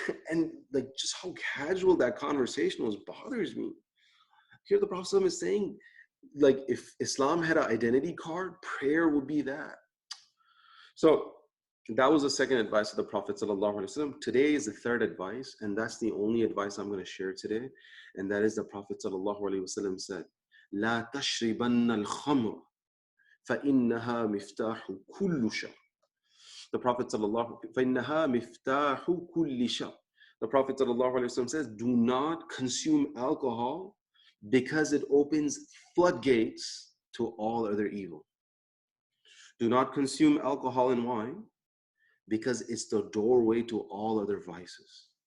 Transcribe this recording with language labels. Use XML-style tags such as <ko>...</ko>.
<en>And like, just how casual that conversation was bothers me. Here the Prophet is saying, like, if Islam had an identity card, prayer would be that. So that was the second advice of the Prophet ﷺ. Today is the third advice, and that's the only advice I'm going to share today. And that is the Prophet ﷺ said,</en> <ar>لا تشربن الخمر فإنها مفتاح كل شر.</ar> <en>The Prophet</en> <ar>فإنها مفتاح كل شر.</ar> <en>The Prophet ﷺ says, do not consume alcohol because it opens floodgates to all other evil. Do not consume alcohol and wine because it's the doorway to all other vices.</en>